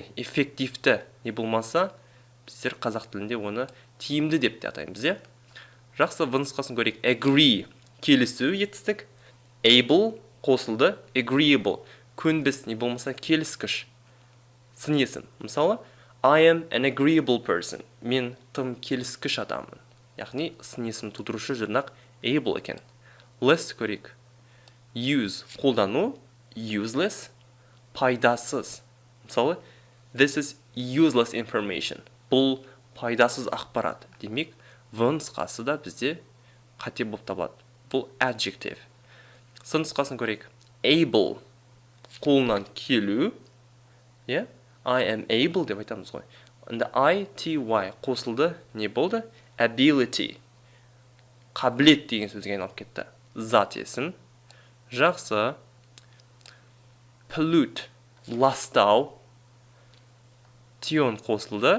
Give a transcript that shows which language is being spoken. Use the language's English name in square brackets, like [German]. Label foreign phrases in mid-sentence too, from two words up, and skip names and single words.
[Kazakh] Эффективті. Не болмаса, біздер қазақ тілінде оны тиімді деп те атаймыз. Жақсы, нұсқасын көрейік. Agree. Келісу етістік. Able қосылды. Agreeable. Көнбіс, не болмаса келіскіш. Сын есім. Мысалы, [English] I am an agreeable person. [Kazakh] Мен тым келіскіш адаммын. Яғни, сын есім тудырушы жұрнақ able екен. Less көрейік. Use қолдану. Useless. Пайдасыз. Мысалы, [English] this is useless information. [Kazakh] Бұл пайдасыз ақпарат. Демек, нұсқасы да бізде қате болып табылады. Бұл adjective. Сын нұсқасын көрейік. Able. Қолынан келу. [English] I am able [Kazakh] деп айтамыз ғой. ITY қосылды. Не болды? Ability. Қабілет деген сөзге айналып кетті. Зат есім. Жақсы. Pollute. Ластау. Tion қосылды.